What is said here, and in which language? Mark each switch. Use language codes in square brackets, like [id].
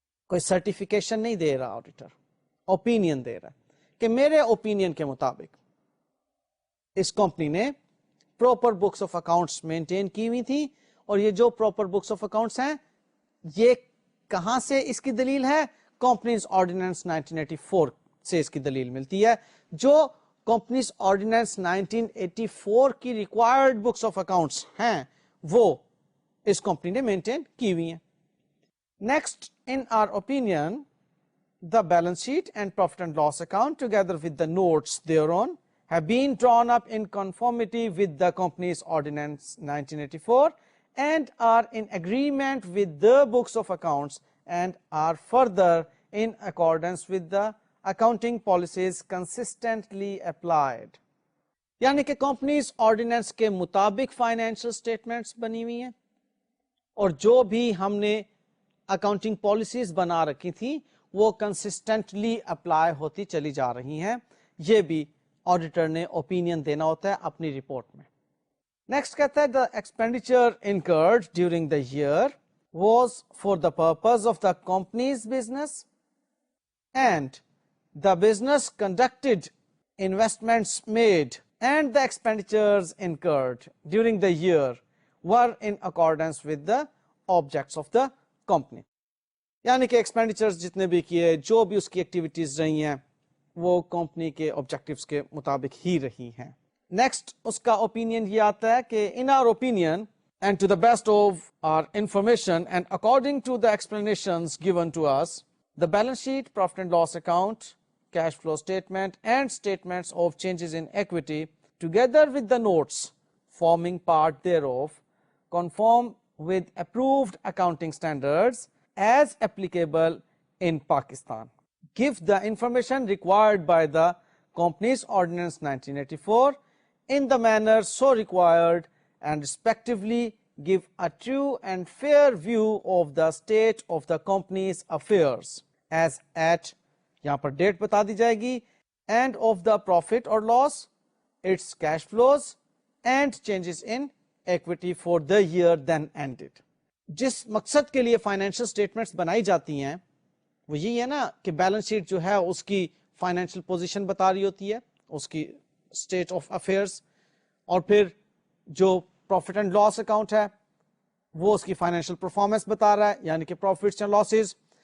[ur] کوئی سرٹیفکیشن نہیں دے رہا آڈیٹر, اوپینین دے رہا ہے کہ میرے اوپینین کے مطابق اس کمپنی نے proper books of accounts maintain کی ہوئی تھی اور یہ جو پراپر بکس آف اکاؤنٹس ہیں یہ کہاں سے اس کی دلیل ہے؟ کمپنیز آرڈیننس 1984 سے اس کی دلیل ملتی ہے. جو کمپنیز آرڈیننس 1984 کی ریکوائرڈ بکس آف اکاؤنٹس ہیں وہ اس کمپنی نے مینٹین کی ہوئی ہیں. [en] Next in our opinion the balance sheet and profit and loss account together with the notes thereon have been drawn up in conformity with the company's ordinance 1984 and are in agreement with the books of accounts and are further in accordance with the accounting policies consistently applied. [ur] یعنی کہ companies ordinance کے مطابق financial statements بنی ہوئی ہیں اور جو بھی ہم نے اکاؤنٹنگ پالیسیز بنا رکھی تھی وہ کنسسٹنٹلی اپلائی ہوتی چلی جا رہی ہیں. یہ بھی آڈیٹر نے اوپینین دینا ہوتا ہے اپنی رپورٹ میں. نیکسٹ کہتا ہے [en] the expenditure incurred during the year was for the purpose of the company's business and the business conducted investments made and the expenditures incurred during the year were in accordance with the objects of the company. [ur] یعنی کہ expenditures جتنے بھی کیے, جو بھی اس کی activities رہی ہیں, وہ کمپنی کے آبجیکٹیوز کے مطابق ہی رہی ہیں. نیکسٹ اس کا اوپینین یہ آتا ہے کہ [en] In our opinion and to the best of our information and according to the explanations given to us, the balance sheet, profit and loss account, cash flow statement and statements of changes in equity together with the notes forming part thereof conform with approved accounting standards as applicable in Pakistan. Give the information required by the Companies Ordinance 1984 in the manner so required and respectively give a true and fair view of the state of the company's affairs as at, [ur] یہاں پر date بتا دی جائے گی, [en] and of the profit or loss, its cash flows and changes in equity for the year then ended. [ur] جس مقصد کے لیے financial statements بنائی جاتی ہیں وہ یہی ہے نا کہ بیلنس شیٹ جو ہے اس کی فائنینشیل پوزیشن بتا رہی ہوتی ہے, اس کی اسٹیٹ آف افیئرس, اور پھر جو پروفٹ اینڈ لاس اکاؤنٹ ہے وہ اس کی فائنینشیل پرفارمنس بتا رہا ہے, یعنی کہ پروفٹس اینڈ لاسز.